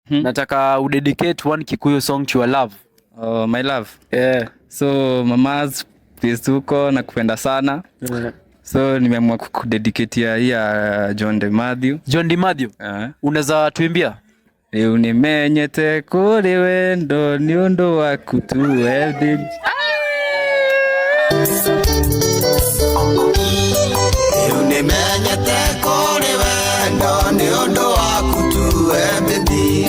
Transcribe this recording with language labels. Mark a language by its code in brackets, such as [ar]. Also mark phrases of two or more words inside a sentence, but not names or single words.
[sw] Nataka udedicate [en] one Kikuyu song to your love. Oh, my love. Yeah. [sw] So [en] mama's please [sw] huko na kupenda sana. So nimeamua kukudedicate hii ya John De Mathew. John De Mathew. Unaweza tuimbia? [ki] Riu nimenyete kuri wendo ni undu waku tu wethi. Riu nimenyete kuri wendo ni undu waku tu wethi.